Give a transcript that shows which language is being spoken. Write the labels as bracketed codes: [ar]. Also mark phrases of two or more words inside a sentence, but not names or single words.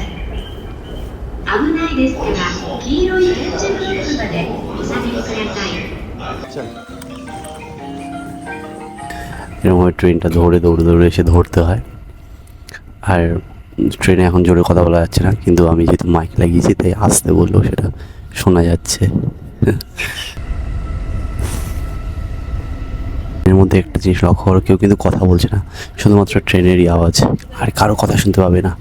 [ja] 危ないですから黄色い点字ブロックまでお下がりください。 [bn] এরকম ট্রেনটা দৌড়ে এসে ধরতে হয়। আর ট্রেনে এখন জোরে কথা বলা যাচ্ছে না, কিন্তু আমি যেহেতু মাইক লাগিয়েছি তাই আসতে বললেও সেটা শোনা যাচ্ছে। এর মধ্যে একটা জিনিস লক্ষ্য করো, কেউ কিন্তু কথা বলছে না, শুধুমাত্র ট্রেনেরই আওয়াজ, আর কারো কথা শুনতে পাবে না।